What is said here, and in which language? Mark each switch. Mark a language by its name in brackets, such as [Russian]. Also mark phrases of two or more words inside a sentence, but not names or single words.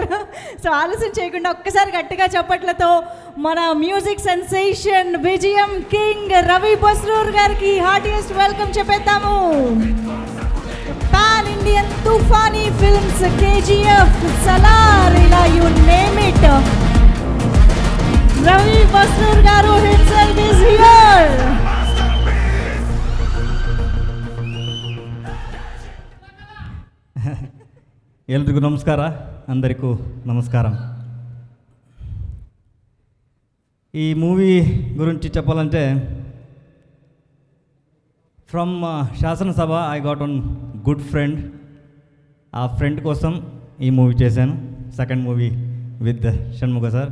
[Telugu] సో ఆలస్యం చేయకుండా ఒక్కసారి గట్టిగా చప్పట్లతో మన [English] music sensation [Telugu] విజయం కింగ్ రవి బస్రూర్ గారికి [English] heartiest welcome [Telugu] చెప్పేద్దాము. [English] pan Indian [Telugu] తుఫానీ ఫిల్మ్స్, KGF, Salaar, ఇలా [English] you name it, [Telugu] రవి బస్రూర్ గారు [English] himself is here. [Kannada] ಎಲ್ರಿಗೂ ನಮಸ್ಕಾರ. [Telugu] అందరికీ నమస్కారం. ఈ మూవీ గురించి చెప్పాలంటే [English] from Shasanasabha I got one good friend. [Telugu] ఆ ఫ్రెండ్ కోసం ఈ మూవీ చేశాను, [English] second movie with Shanmukha sir.